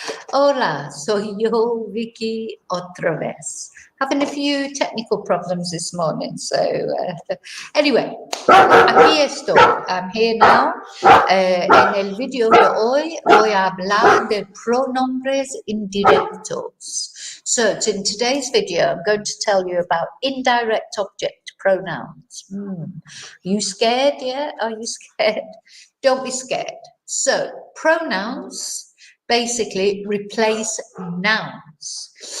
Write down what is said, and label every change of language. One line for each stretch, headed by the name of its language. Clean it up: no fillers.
Spanish: Hola, soy yo, Vicky, otra vez.
English: Having a few technical problems this morning. So anyway, aquí estoy. I'm here now.
Spanish: En el video de hoy voy a hablar de pronombres indirectos.
English: So in today's video, I'm going to tell you about indirect object pronouns. Are you scared? Yeah? Are you scared? Don't be scared. So pronouns basically replace nouns.